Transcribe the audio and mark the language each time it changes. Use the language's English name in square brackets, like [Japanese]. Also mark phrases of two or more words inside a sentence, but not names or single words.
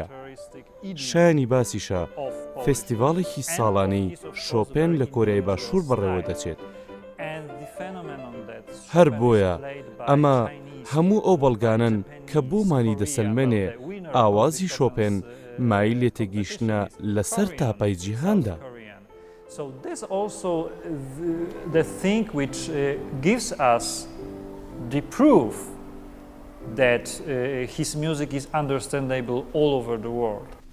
[Central Kurdish] شایانی باسیشە فێستیڤاڵێکی ساڵانەی شۆپێن لە کۆریای باشوور بەڕێوە دەچێت. هەر بۆیە ئەمە هەموو ئەو بەڵگانن کە بۆمانی دەسەلمێنێ ئاوازی شۆپێن مای لێ تێگەیشتنە لەسەر تاپای جیهاندا. [English] So that's also the thing which gives us the proof that his music is understandable all over the world.